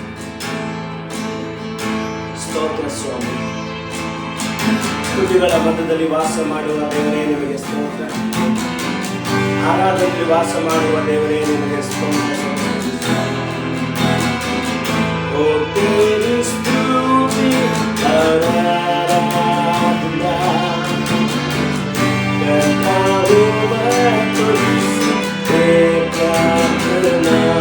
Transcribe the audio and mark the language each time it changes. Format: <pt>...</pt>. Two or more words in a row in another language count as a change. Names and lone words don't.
<kn>ಸ್ತೋತ್ರ ಸ್ವಾಮಿ. ತುದಿಗಳ ಮಧ್ಯದಲ್ಲಿ ವಾಸ ಮಾಡುವ ದೇವರೇ ನಿಮಗೆ ಸ್ತೋತ್ರ. ಆರಾಧನೆಯಲ್ಲಿ ವಾಸ ಮಾಡುವ ದೇವರೇ ನಿಮಗೆ ಸ್ತೋತ್ರ.</kn> <hi>ಓ तेरी स्तुति आराधना करता हूँ मैं तुझसे प्रार्थना,</hi>